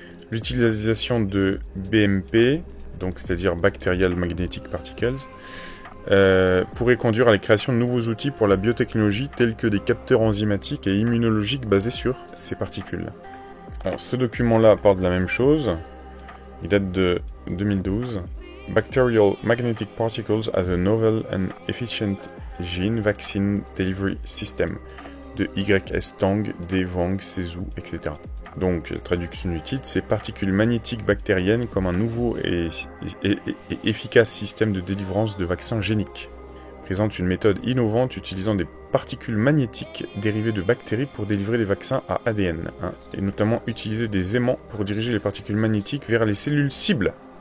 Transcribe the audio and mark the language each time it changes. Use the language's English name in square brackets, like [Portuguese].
[French] L'utilisation de BMP, donc c'est-à-dire [English] Bacterial Magnetic Particles, [French] pourrait conduire à la création de nouveaux outils pour la biotechnologie tels que des capteurs enzymatiques et immunologiques basés sur ces particules. Alors ce document-là parle de la même chose, il date de 2012. [English] Bacterial Magnetic Particles as a Novel and Efficient Gene Vaccine Delivery System de Y.S. [French] Tang, D. Wang, Sezhou, etc. Donc, traduction du titre, ces particules magnétiques bactériennes comme un nouveau et efficace système de délivrance de vaccins géniques. Présente une méthode innovante utilisant des particules magnétiques dérivées de bactéries pour délivrer des vaccins à ADN, et notamment utiliser des aimants pour diriger les particules magnétiques vers les cellules cibles.